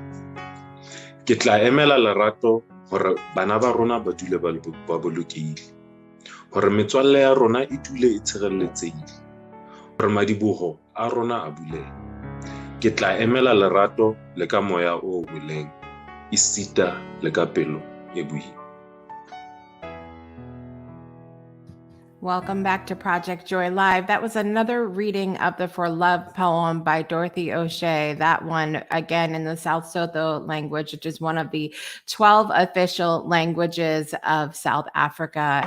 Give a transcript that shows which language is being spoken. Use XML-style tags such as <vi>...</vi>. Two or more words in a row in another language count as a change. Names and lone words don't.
<st>Ke tla emela lerato hore bana ba rona ba dule ba bolokehile, hore metswalle ya rona e dule e tshireletsehile, hore madiboho a rona a bulehe. Ke tla emela lerato le ka moya o boleng, esita le ka pelo e boima.</st> <en>Welcome back to Project Joy Live. That was another reading of the For Love poem by Dorothy O'Shea. That one, again, in the South Sotho language, which is one of the 12 official languages of South Africa.</en>